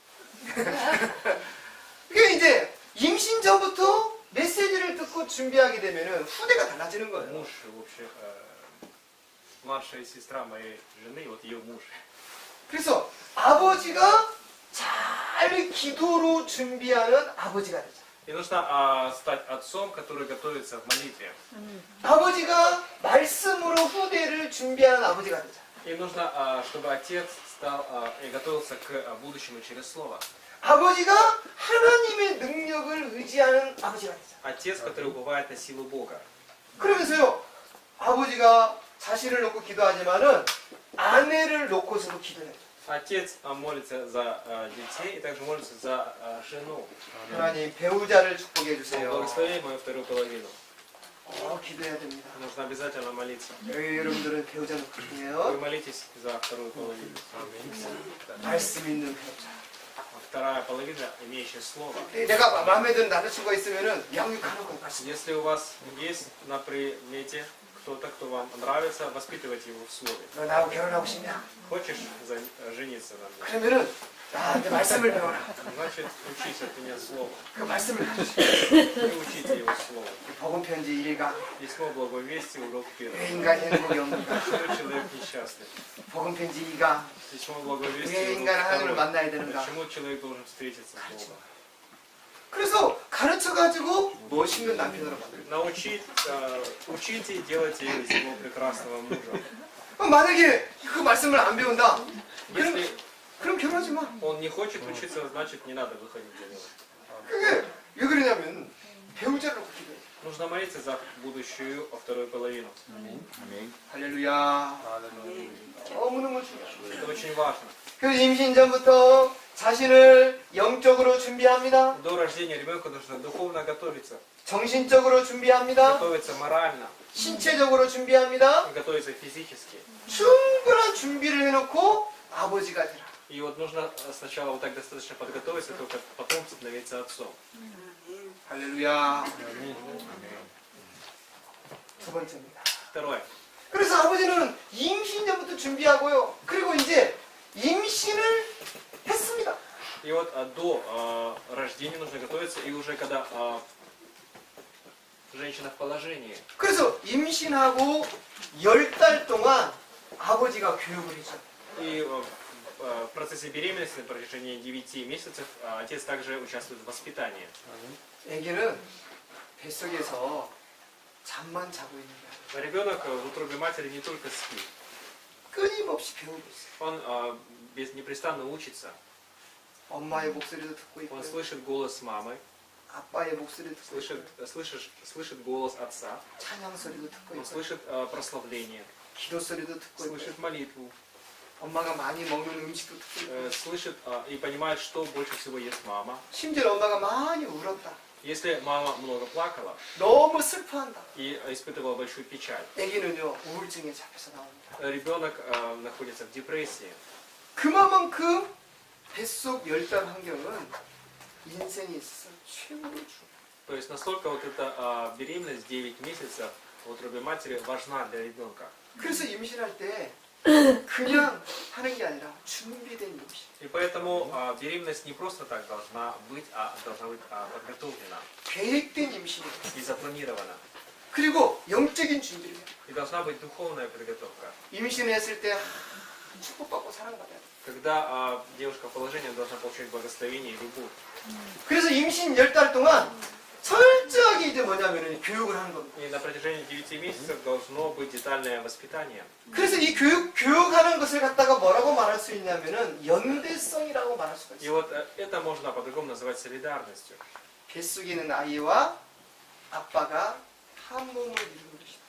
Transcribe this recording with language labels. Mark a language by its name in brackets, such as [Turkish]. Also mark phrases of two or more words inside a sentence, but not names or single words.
[Korean] 그게 이제 임신 전부터 메시지를 듣고 준비하게 되면은 후대가 달라지는 거예요. [Russian] муж, вообще, младшая сестра моей жены, вот ее муж. [Korean] 그래서 아버지가 잘 기도로 준비하는 아버지가 되죠. [Russian] И нужно стать отцом, который готовится в молитве. [Korean] 아버지가 말씀으로 후대를 준비하는 아버지가 되죠. [Russian] И нужно, чтобы отец стал и готовился к будущему через слово. [Korean] 아버지가 하나님의 능력을 의지하는 아버지가 되죠. [Russian] Отец, который уповает на силу Бога. [Korean] 그러면서요, 아버지가 자신을 놓고 기도하지만은 아내를 놓고서도 기도해요. [Russian] Отец молится за детей и также молится за жену. [Korean] 하나님 배우자를 축복해 [Russian] Он [Korean] 주세요. [Russian] благослови мою вторую половину. [Korean] 기도해야 됩니다. [Russian] Нужно обязательно молиться. [Korean] 여러분들은 배우자 놓고 [Russian] Вы [Korean] 중요해요. [Russian] молитесь за вторую половину. [Korean] 말씀 있는 배우자. [Russian] Вторая половина, имеющая слово. [Korean] 내가 마음에 드는 남자친구가 있으면은 양육하는 거 말씀. [Russian] Если у вас есть на примете кто-то, кто вам нравится, воспитывайте его в слове. [Korean] 너 나하고 결혼하고 싶냐? [Russian] Хочешь жениться на мне? [Korean] 그러면은 나한테 말씀을 배워라. [Russian] Значит, учись от меня слово. [Korean] 그 말씀을 가르쳐. [Russian] И учите его слово. [Korean] 복음 편지 1가 [Russian] Письмо благовестия, урок [Korean] 왜 [Russian] 1. [Korean] 인간이 행복이 없는가? [Russian] Почему человек несчастный? [Korean] 복음 편지 2가 [Russian] Письмо [Korean] 왜 [Russian] благовестия, урок [Korean] 인간은 하나님을 [Russian] 2. [Korean] 만나야 되는가? [Russian] Почему человек должен встретиться с Богом? [Korean] 그래서 가르쳐가지고 멋있는 남편으로 만들어. [Russian] Учите и делайте из него прекрасного мужа. [Korean] 만약에 그 말씀을 안 배운다. [Russian] Если [Korean] 그럼 결혼하지 마. [Russian] он не хочет учиться, значит не надо выходить за него. [Korean] 그게 왜 그러냐면 배우자를 놓고 기도해. [Russian] Нужно молиться за будущую вторую половину. Аминь. [Korean] 할렐루야. 너무너무 중요해. [Russian] Это очень важно. [Korean] 그래서 임신 전부터 자신을 영적으로 준비합니다. [Russian] До рождения ребенка нужно духовно готовиться. [Korean] 정신적으로 준비합니다. [Russian] Готовиться морально, [Korean] 신체적으로 준비합니다. [Russian] готовиться физически. [Korean] 충분한 준비를 해놓고 아버지가 되라. [Russian] И вот нужно сначала вот так достаточно подготовиться, только потом становиться отцом. [Korean] 할렐루야. 두 번째입니다. [Russian] Второе. [Korean] 그래서 아버지는 임신 전부터 준비하고요. 그리고 이제 임신을 했습니다. [Russian] И вот до рождения нужно готовиться, и уже когда женщина в положении, [Korean] 그래서 임신하고 10달 동안 아버지가 교육을 해줘요. [Russian] и в процессе беременности на протяжении 9 месяцев отец также участвует в воспитании. [Korean] 애기는 뱃속에서 잠만 자고 있는 게 아니에요. [Russian] Ребенок в утробе матери не только спит, [Korean] 끊임없이 배우고 있어요. [Russian] он непрестанно учится. [Korean] 엄마의 목소리도 듣고 [Russian] Он [Korean] 있고요. [Russian] слышит голос мамы, [Korean] 아빠의 목소리도 듣고 있고요. [Russian] слышит голос отца, [Korean] 찬양 소리도 듣고 [Russian] он [Korean] 있고요. [Russian] слышит прославление, [Korean] 기도 소리도 듣고 있고요. [Russian] слышит молитву, [Korean] 엄마가 많이 먹는 음식도 듣고 있고요. [Russian] слышит и понимает, что больше всего ест мама. [Korean] 심지어 엄마가 많이 울었다. [Russian] Если мама много плакала [Korean] 너무 슬퍼한다. [Russian] и испытывала большую печаль, [Korean] 애기는요 우울증에 잡혀서 나옵니다. [Russian] ребенок находится в депрессии. [Korean] 그만큼 뱃속 10달 환경은 인생에 있어서 최고로 중요해요. [Russian] То есть настолько вот эта беременность 9 месяцев в утробе матери важна для ребенка. [Korean] 그래서 임신할 때 그냥 하는 게 아니라 준비된 임신. [Russian] И поэтому беременность не просто так должна быть, а должна быть подготовлена [Korean] 계획된 임신이에요. [Russian] и запланирована. [Korean] 그리고 영적인 준비를 해요. [Russian] И должна быть духовная подготовка. [Korean] 임신을 했을 때 축복받고 사랑받아야 돼요. [Russian] Когда девушка в положении она должна получать благословение и любовь. [Korean] 그래서 임신 10달 동안 철저하게 이제 뭐냐면 교육을 하는 겁니다. [Russian] И на протяжении 9 месяцев должно быть детальное воспитание. [Korean] 그래서 이 교육하는 것을 갖다가 뭐라고 말할 수 있냐면은 연대성이라고 말할 수가 [Russian] И [Korean] 있어요. [Russian] вот это можно по-другому называть солидарностью. [Korean] 뱃속에 있는 아이와 아빠가 한 몸을 이루는 것이다.